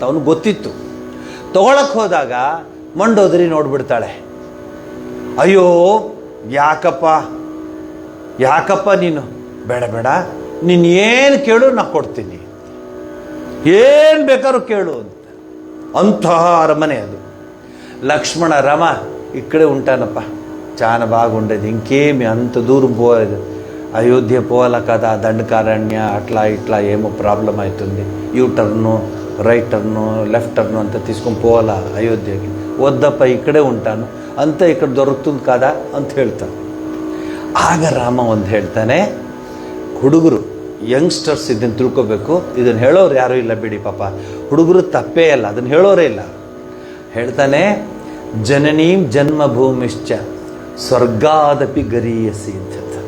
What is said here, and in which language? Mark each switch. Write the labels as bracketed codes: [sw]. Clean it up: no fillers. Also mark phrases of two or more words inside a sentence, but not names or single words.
[kn] ಅವನು ಗೊತ್ತಿತ್ತು. ತಗೊಳಕ್ಕೆ ಹೋದಾಗ ಮಂಡೋದರಿ ನೋಡ್ಬಿಡ್ತಾಳೆ. ಅಯ್ಯೋ ಯಾಕಪ್ಪ ಯಾಕಪ್ಪ ನೀನು, ಬೇಡ ಬೇಡ, ನೀನು ಏನು ಕೇಳು ನಾ ಕೊಡ್ತೀನಿ, ಏನು ಬೇಕಾದ್ರೂ ಕೇಳು ಅಂತ. ಅಂತಹ ಅರಮನೆ ಅದು. [te] లక్ష్మణ రమ ఇక్కడే ఉంటానప్ప, చాలా బాగుండేది, ఇంకేమి అంత దూరం పోలేదు, అయోధ్య పోవాలి కదా, దండకారణ్య అట్లా ఇట్లా ఏమో ప్రాబ్లం అవుతుంది, [en] U turn right turn left turn [te] అంతా తీసుకొని పోవాలా అయోధ్యకి, వద్దప్ప ఇక్కడే ఉంటాను, అంతా ఇక్కడ దొరుకుతుంది కదా [kn] ಅಂತ ಹೇಳ್ತಾನೆ. ಆಗ ರಾಮ ಒಂದು ಹೇಳ್ತಾನೆ, ಹುಡುಗರು ಯಂಗ್ಸ್ಟರ್ಸ್ ಇದನ್ನು ತಿಳ್ಕೊಬೇಕು, ಇದನ್ನು ಹೇಳೋರು ಯಾರೂ ಇಲ್ಲ ಬಿಡಿ ಪಾಪ, ಹುಡುಗರು ತಪ್ಪೇ ಅಲ್ಲ, ಅದನ್ನು ಹೇಳೋರೇ ಇಲ್ಲ. ಹೇಳ್ತಾನೆ, [sa] ಜನನೀಂ ಜನ್ಮಭೂಮಿಶ್ಚ ಸ್ವರ್ಗಾದಪಿ ಗರೀಯಸಿ [kn] ಅಂತ ಹೇಳ್ತಾನೆ.